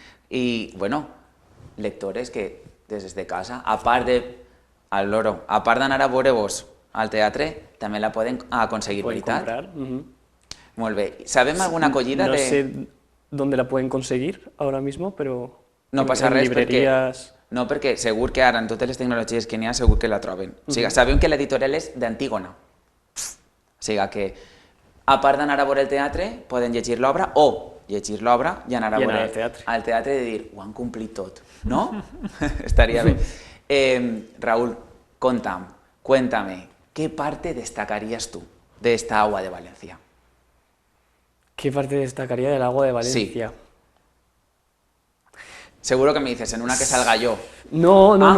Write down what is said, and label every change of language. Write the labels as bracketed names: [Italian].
[Spanish] Y bueno, lectores que desde casa, [Catalan] a part d'anar a veure-vos al teatre, també la poden aconseguir, veritat? Molt bé. ¿Sabem alguna acollida [Spanish] no sé dónde la pueden conseguir ahora mismo, pero [Catalan] no passa res [Spanish] librerías... [Catalan] No, perquè segur que ara en totes les tecnologies que n'hi ha segur que la troben. O sigui, sabem que l'editorial és d'Antígona. O sigui que, a part d'anar a veure el teatre, poden llegir l'obra, o llegir l'obra i anar a veure al teatre i dir, ho han complit tot, no? Estaria bé. [Spanish] Raúl, cuéntame, ¿qué parte destacarías tú de esta agua de Valencia? ¿Qué parte destacaría del agua de Valencia? Sí. Seguro que me dices, en una que salga yo. No.